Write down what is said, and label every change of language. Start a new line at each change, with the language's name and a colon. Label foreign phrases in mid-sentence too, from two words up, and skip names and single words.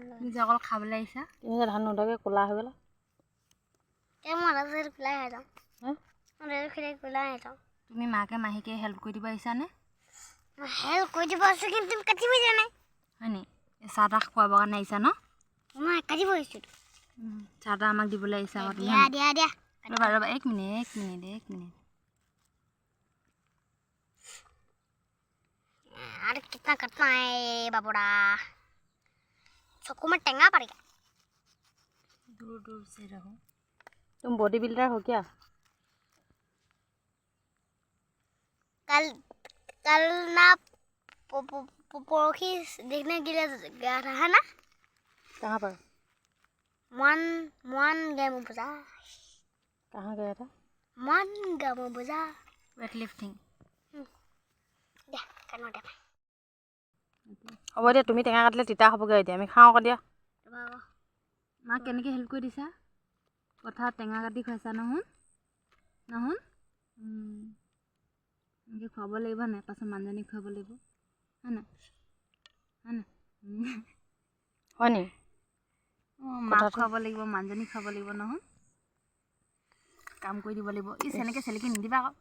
Assamese: তুমি যে অকল খাবলৈ আহিছা তুমি যে ধান নোধোৱাকৈ ক'লা হৈ গ'লা তুমি মাকে মাহীকে হেল্প কৰি দিব আহিছানে হেল্প কৰি দিব আছোঁ কিন্তু তুমি কাটিব জানে হয় নি চাহ তাহ খুৱাবৰ কাৰণে আহিছা ন মই কাটিব আহিছোঁ চাহ তাহ আমাক দিবলৈ আহিছা দিয়া ৰ'বা এক মিনিট
Hindi: अरे कितना कटना है बाबूड़ा चक्कू में टेंगा पड़ेगा दूर से रहो तुम बॉडी बिल्डर हो क्या कल ना पोखी देखने के लिए गया था ना कहाँ पर मन गया बाजार कहाँ गया था मन गया बाजार
English: weight lifting
Assamese: হ'ব দিয়া তুমি টেঙা কাটিলে তিতা হ'বগৈ এতিয়া আমি খাওঁ আকৌ দিয়া মাক কেনেকৈ হেল্প কৰি দিছা পথাৰত টেঙা কাটি খুৱাইছা নহয় এনেকৈ খুৱাব লাগিব নাই পাছত মানুহজনীক খুৱাব লাগিব হয় নাই হয় নি মাক খুৱাব লাগিব মানুহজনীক খুৱাব লাগিব নহয় কাম কৰি দিব লাগিব এনেকৈ চেলেকি নিদিবা আকৌ